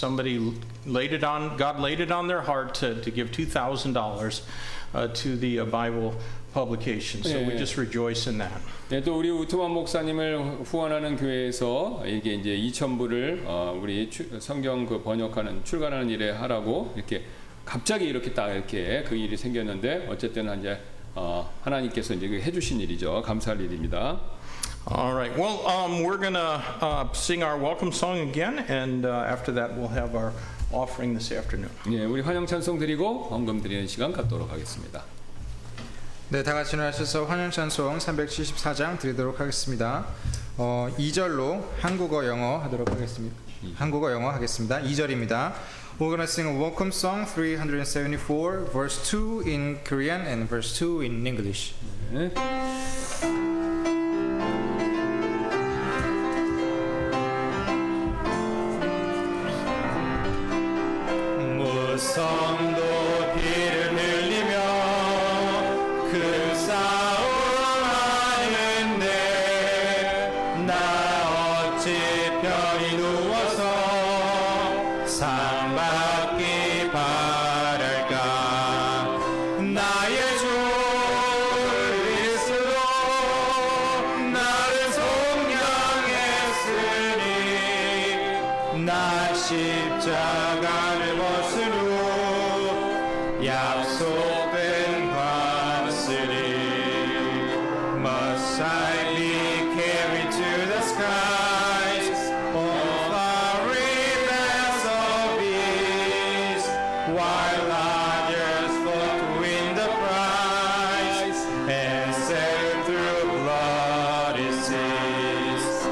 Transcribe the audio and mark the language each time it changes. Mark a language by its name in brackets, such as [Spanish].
[English] Somebody God laid it on their heart to give $2,000 to the Bible publication. So we just rejoice in that. [Korean] 네, 또 우리 우트만 목사님을 후원하는 교회에서 이게 이제 2,000불을 우리 성경 그 번역하는 출간하는 일에 하라고 이렇게 갑자기 이렇게 딱 이렇게 그 일이 생겼는데 어쨌든 이제 하나님께서 이제 해주신 일이죠. 감사할 일입니다. [English] All right. Well, we're gonna sing our welcome song again, and after that, we'll have our offering this afternoon. [Korean] 네, 우리 환영 찬송 드리고 헌금 드리는 시간 갖도록 하겠습니다. 네, 다 같이 일어나셔서 환영 찬송 374장 드리도록 하겠습니다. 2절로 한국어 영어 하도록 하겠습니다. 한국어 영어 하겠습니다. 2절입니다. [English] We're going to sing a welcome song 374 verse 2 in Korean and verse 2 in English. [Korean] 네. 무성도 피를 흘리며 그 싸움하는데 나 어찌 편히 누워서 상 받기 바랄까. 나의 주 그리스도 나를 속량했으니 나 십자가를 벗으려 약속된 받으리. [English] Must I be carried to the skies, all fiery bands of beasts, while others fought to win the prize and sailed through bloody seas.